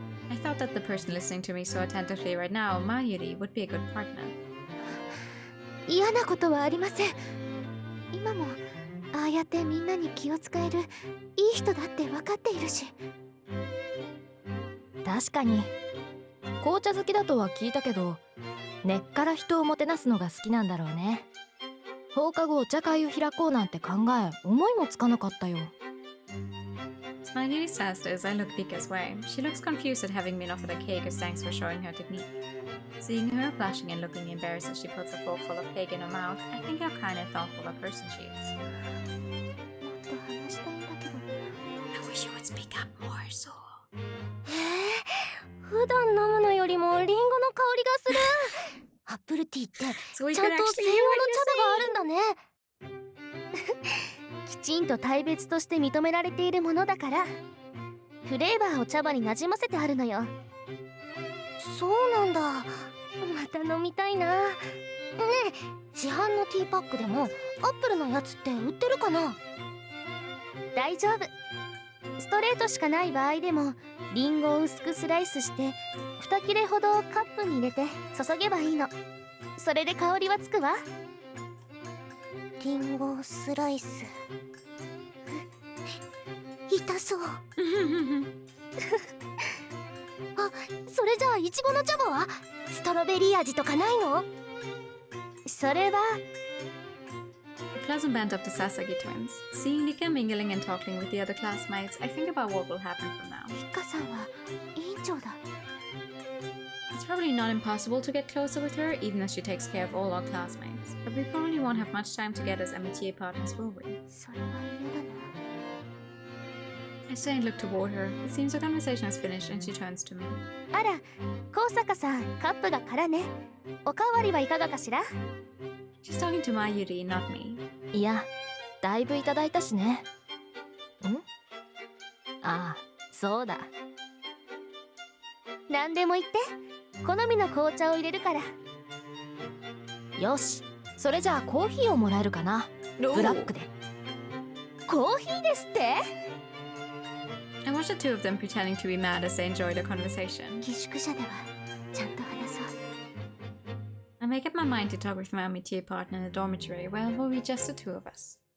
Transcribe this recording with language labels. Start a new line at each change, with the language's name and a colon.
English: I thought that the person listening to me so attentively right now, Mayuri, would be a good partner.
Japanese: 嫌なことはありません。今もああやってみんなに気を使えるいい人だって分かっているし。確かに紅茶好きだとは聞いたけど、根っから人をもてなすのが好きなんだろうね。放課後お茶会を開こうなんて考え思いもつかなかったよ。
English: Mayuri says this, I look Rika's way. She looks confused at having been offered a cake as thanks for showing her technique. Seeing her blushing and looking embarrassed as she puts a fork full of cake in her mouth, I think how kind and thoughtful a person she is.
Japanese: もっと話したいんだけど。
English: I wish you would speak up more, so.
Japanese: 普段飲むのよりもリンゴの香りがする。アップルティーってちゃんと専用の茶葉があるんだね。きちんと大別として認められているものだから、フレーバーを茶葉になじませてあるのよ。そうなんだ。また飲みたいな。ねえ、市販のティーパックでもアップルのやつって売ってるかな？大丈夫。ストレートしかない場合でもリンゴを薄くスライスして2切れほどカップに入れて注げばいいの。それで香りはつくわ。リンゴスライス痛そう。あ、それじゃあイチゴの茶葉はストロベリー味とかないの？それは
English: The pleasant band of the Sasaki twins. Seeing Rika mingling and talking with the other classmates, I think about what will happen from now.
Japanese: リッカさんは委員長だ。
English: It's probably not impossible to get closer with her, even as she takes care of all our classmates. But we probably won't have much time together as MHA partners, will we?
Japanese: それは嫌だな。
English: I say and look toward her. It seems the conversation has finished and she turns to me.
Japanese: あら、高坂さん、カップが空ね。おかわりはいかがかしら？
English: She's talking to Mayuri, not me.
Japanese: いや、だいぶいただいたしね。ん？ああ、そうだ。何でも言って。好みの紅茶を入れるから。よし、それじゃあコーヒーをもらえるかな。ブラックで。コーヒーですって？
English: I watched the two of them pretending to be mad as they enjoyed their conversation.
Japanese: 寄宿舎ではちゃんと話そう。
English: I make up my mind to talk with my amitié partner in the dormitory. Well, we'll be just the two of us.